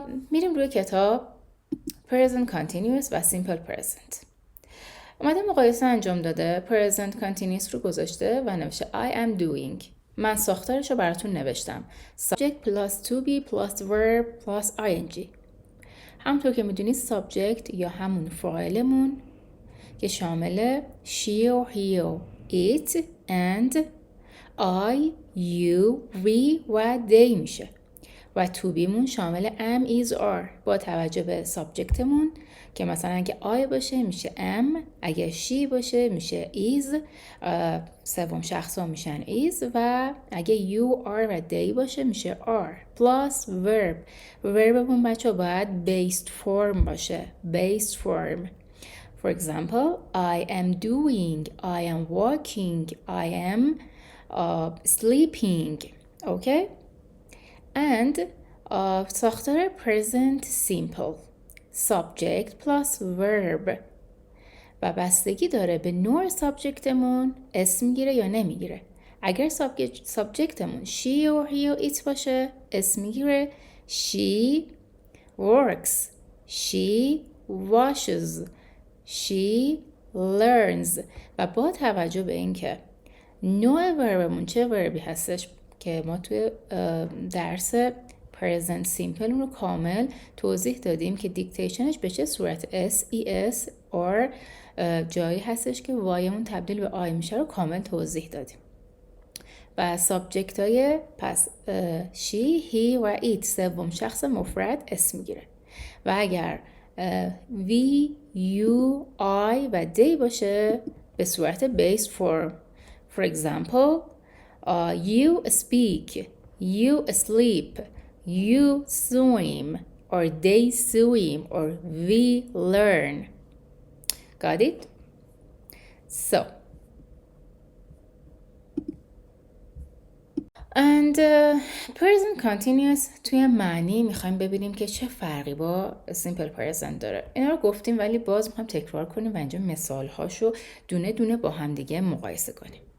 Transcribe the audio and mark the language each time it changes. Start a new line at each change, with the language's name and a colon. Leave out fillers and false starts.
Persian: میریم روی کتاب Present Continuous و Simple Present. اومده مقایسه انجام داده. Present Continuous رو گذاشته و نوشته
English: I am doing.
Persian: من ساختارش رو براتون نوشتم.
English: Subject plus to be plus verb plus ing.
Persian: همونطور که میدونید subject یا همون فاعلمون که شامل
English: she or he or it and I, you, we
Persian: و they میشه و to be مون شامل am, is, are. با توجه به سابجکتمون که مثلا اگه I باشه میشه am، اگه she باشه میشه is، سوم شخص ها میشن is و اگه you, are و they باشه میشه are plus verb. verbمون بچه باید based form باشه. based form.
English: For example, I am doing, I am walking, I am sleeping. Okay?
Persian: And ساختار present simple
English: subject plus verb
Persian: و بستگی داره به نوع سابجکتمون اسم میگیره یا نمیگیره. اگر سابجکتمون
English: she or he or it
Persian: باشه اسم میگیره
English: she works, she washes, she learns.
Persian: و با توجه به اینکه نوع وربمون چه وربی هستش که ما توی درس present simple رو کامل توضیح دادیم که دیکتیشنش به چه صورت SES or جایی هستش که وایمون تبدیل به آی میشه رو کامل توضیح دادیم. و سابجکت های پس she, he و it سوم شخص مفرد اسم میگیره و اگر we, you, I و they باشه به صورت based form.
English: For example, you speak, you sleep, you swim, or they swim, or we learn. Got it? So, and present continuous
Persian: توی معنی میخوایم ببینیم که چه فرقی با simple present داره. اینا رو گفتیم ولی باز میخوایم تکرار کنیم و اینجا مثال هاشو دونه دونه با هم دیگه مقایسه کنیم.